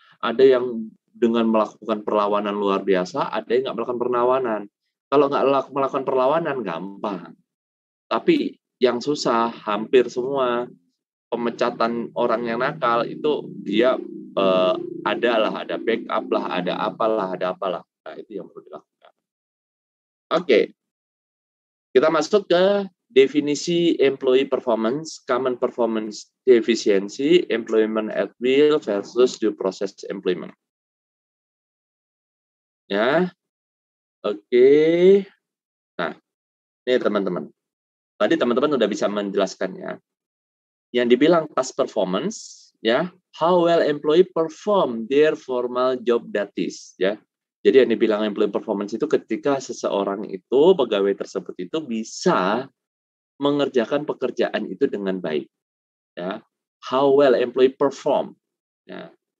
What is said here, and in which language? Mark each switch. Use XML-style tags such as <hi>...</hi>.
<id>Ada yang dengan melakukan perlawanan luar biasa, ada yang nggak melakukan perlawanan. Kalau nggak melakukan perlawanan, gampang. Tapi yang susah, hampir semua pemecatan orang yang nakal itu dia ada backup lah, ada apalah. Nah, itu yang perlu dilakukan. Oke, kita masuk ke definisi</id> <en>employee performance, common performance deficiency, employment at will versus due process employment.</en> <id>Ya, oke. Nah, ini teman-teman. Tadi teman-teman udah bisa menjelaskannya. Yang dibilang</id> <en>task performance, ya, how well employee perform their formal job duties, ya.</en> <id>Jadi yang dibilang employee performance itu ketika seseorang itu, pegawai tersebut itu bisa mengerjakan pekerjaan itu dengan baik, ya.</id> <en>How well employee perform, ya.</en>